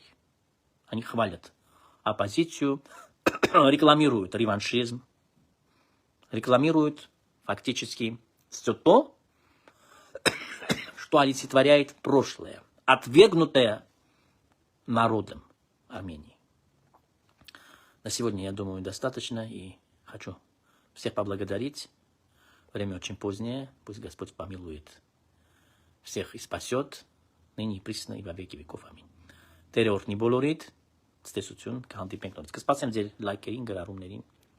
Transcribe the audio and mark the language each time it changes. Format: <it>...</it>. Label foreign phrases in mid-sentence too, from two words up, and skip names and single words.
<ru>Они хвалят оппозицию, рекламируют реваншизм, рекламируют фактически все то, что олицетворяет прошлое, отвергнутое народом Армении. На сегодня, я думаю, достаточно, и хочу всех поблагодарить. Время очень позднее, пусть Господь помилует всех и спасет, ныне и присно и во веки веков. Аминь.</ru> <hy>Տերը օրհնի բոլորիդ, ցտեսություն, կհանդիպենք նորից։ Կսպասեմ ձեր լայքերին, գրառումներին։</hy>